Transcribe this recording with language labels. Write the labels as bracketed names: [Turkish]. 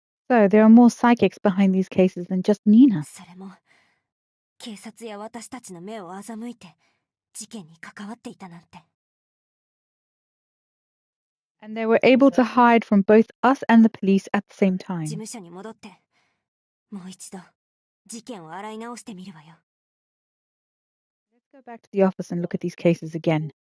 [English] So there are more psychics behind these cases than just Nina. [Japanese] それも警察や私たちの目を欺いて事件に関わっていたなんて。 [English] And they were able to hide from both us and the police at the same [Japanese] 事 [English] time. [Japanese] 務所に戻ってもう一度事件を洗い直してみるわよ。 [English] Let's go back to the office and look at these cases again.